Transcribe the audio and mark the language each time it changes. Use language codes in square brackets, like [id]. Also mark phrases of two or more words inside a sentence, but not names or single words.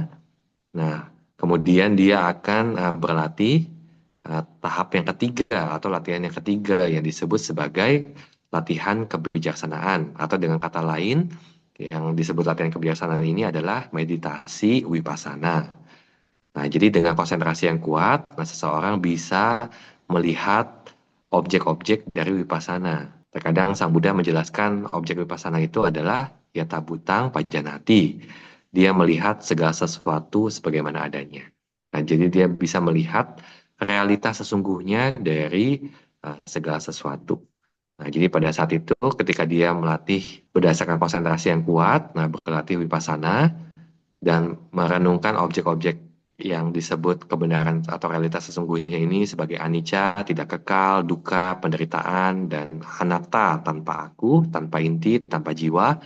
[id] Nah, kemudian dia akan berlatih tahap yang ketiga atau latihan yang ketiga yang disebut sebagai latihan kebijaksanaan atau dengan kata lain yang disebut latihan kebijaksanaan ini adalah meditasi vipassana. Nah, jadi dengan konsentrasi yang kuat, seseorang bisa melihat objek-objek dari vipassana. Terkadang Sang Buddha menjelaskan objek vipassana itu adalah [pi] yata bhutang pajanati. [id] Dia melihat segala sesuatu sebagaimana adanya. Nah, jadi dia bisa melihat realitas sesungguhnya dari segala sesuatu. Nah, jadi pada saat itu ketika dia melatih berdasarkan konsentrasi yang kuat, nah berlatih vipassana dan merenungkan objek-objek yang disebut kebenaran atau realitas sesungguhnya ini sebagai anicca, tidak kekal, dukkha, penderitaan, dan anatta, tanpa aku, tanpa inti, tanpa jiwa.